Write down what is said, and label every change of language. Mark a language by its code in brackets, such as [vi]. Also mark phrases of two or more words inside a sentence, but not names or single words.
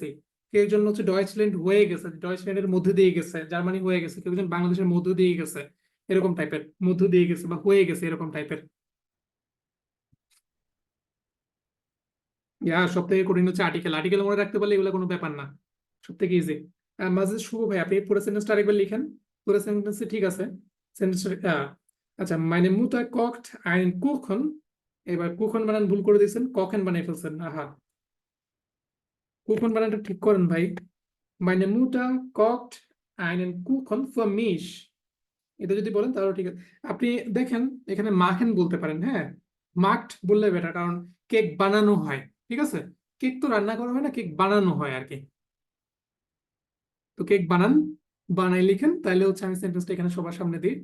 [bn] কেউ একজন হচ্ছে ডয়েচল্যান্ড হয়ে গেছে, ডয়েচল্যান্ডের মধ্যে দিয়ে গেছে, জার্মানি হয়ে গেছে, কেউ একজন বাংলাদেশের মধ্য দিয়ে গেছে, এরকম টাইপের, মধ্য দিয়ে গেছে বা হয়ে গেছে এরকম টাইপের। সব থেকে কঠিন হচ্ছে আর্টিকেল। আর্টিকেল মনে রাখতে পারলে এগুলো কোনো ব্যাপার না, সব থেকে ইজি। মাঝে শুভ ভাই আপনি পুরো সেন্টেন্সটা আরেকবার লিখেন। পুরো সেন্টেন্সে ঠিক আছে সেন্টেন্সটা। আচ্ছা, [de] meine Mutter kocht einen Kuchen। [bn] এবার কুখন বানান ভুল করে দিয়েছেন, কখেন বানিয়ে ফেলছেন। আহা, কুখন বানানটা ঠিক করেন ভাই। [de] meine Mutter kocht einen Kuchen für mich। [bn] এটা যদি বলেন তাহলে ঠিক আছে। আপনি দেখেন এখানে মাখেন বলতে পারেন। হ্যাঁ, মাখড বললে বেটার, কারণ কেক বানানো হয়, ঠিক আছে। কেক তো রান্না করা হয় না, কেক বানানো হয় আর কি। তো কেক বানান, বানাই লিখেন, তাহলে হচ্ছে আমি সেন্টেন্সটা এখানে সবার সামনে দিই।